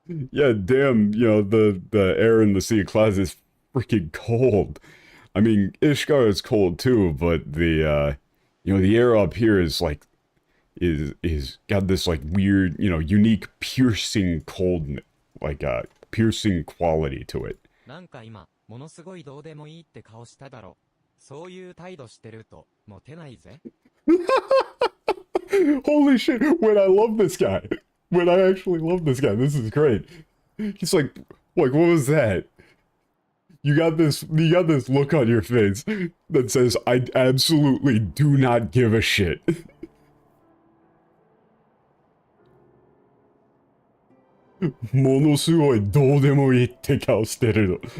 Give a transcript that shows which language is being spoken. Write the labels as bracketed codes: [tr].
[en] Yeah, damn, you know, the air in the Sea of Clouds is freaking cold. I mean, Ishgard is cold too, but the you know, the air up here is like is got this like weird, you know, unique piercing cold, like piercing quality to it. [ja] なんか今、ものすごいどうでもいいって顔しただろ。そういう態度してるとモテないぜ。 [en] Holy shit, when I love this guy. When I actually love this guy, this is great. He's like, what was that? You got this look on your face that says, I absolutely do not give a shit. [ja] Monosugoi doudemo iiって顔してるの。